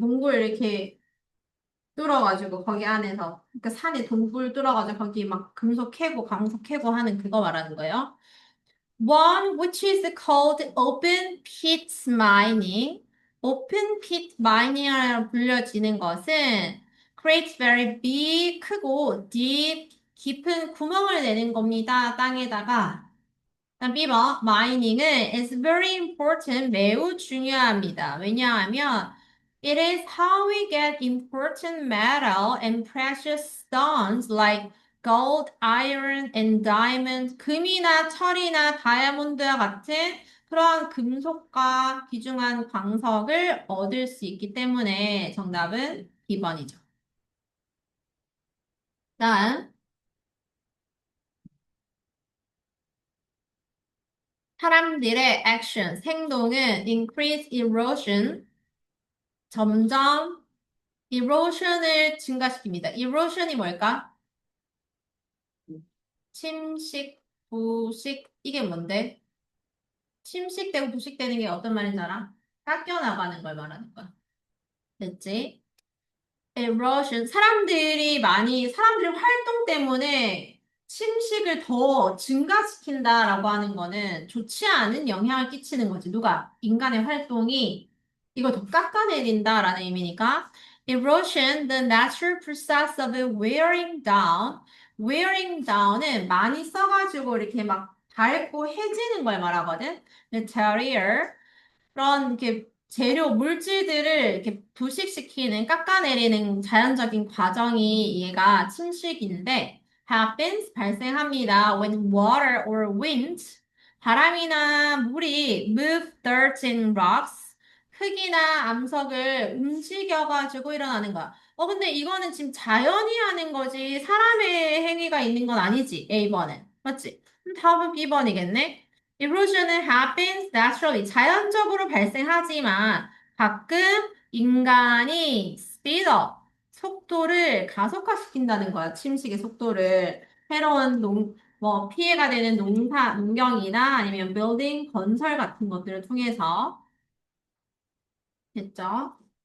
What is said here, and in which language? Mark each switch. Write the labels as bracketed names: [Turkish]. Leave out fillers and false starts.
[Korean] 동굴 이렇게 뚫어가지고 거기 안에서 그러니까 산에 동굴 뚫어가지고 거기 막 금속 캐고 광석 캐고 하는 그거 말하는 거예요. [English] One which is called open pit mining. [Korean] open pit mining이라고 불려지는 것은 [English] creates very big [Korean] 크고 [English] deep [Korean] 깊은 구멍을 내는 겁니다. 땅에다가. 그다음 B번 마이닝은 [English] is very important [Korean] 매우 중요합니다. 왜냐하면 [English] it is how we get important metal and precious stones like gold, iron, and diamond. [Korean] 금이나 철이나 다이아몬드와 같은 그러한 금속과 귀중한 광석을 얻을 수 있기 때문에 정답은 B번이죠. 다음 사람들의 action, 행동은 [English] increase erosion [Korean] 점점 erosion을 증가시킵니다. erosion이 뭘까? 침식, 부식, 이게 뭔데? 침식되고 부식되는 게 어떤 말인지 알아? 깎여나가는 걸 말하는 거야. 됐지? erosion. 사람들의 활동 때문에 침식을 더 증가시킨다라고 하는 거는 좋지 않은 영향을 끼치는 거지. 누가? 인간의 활동이 이걸 더 깎아내린다라는 의미니까. [English] Erosion, the natural process of wearing down. [Korean] wearing down은 많이 써가지고 이렇게 막 닳고 해지는 걸 말하거든. [English] material. [Korean] 그런 이렇게 물질들을 이렇게 부식시키는, 깎아내리는 자연적인 과정이 얘가 침식인데, [English] happens, [Korean] 발생합니다. [English] When water or wind, [Korean] 바람이나 물이 [English] move dirt and rocks, [Korean] 흙이나 암석을 움직여가지고 일어나는 거야. 근데 이거는 지금 자연이 하는 거지, 사람의 행위가 있는 건 아니지, A번은. 맞지? 그럼 답은 B번이겠네? [English] erosion은 happens naturally. [Korean] 자연적으로 발생하지만 가끔 인간이 [English] speed up, [Korean] 속도를 가속화시킨다는 거야. 침식의 속도를. 새로운 피해가 되는 농경이나 아니면 [English] building, [Korean] 건설 같은 것들을 통해서. 됐죠?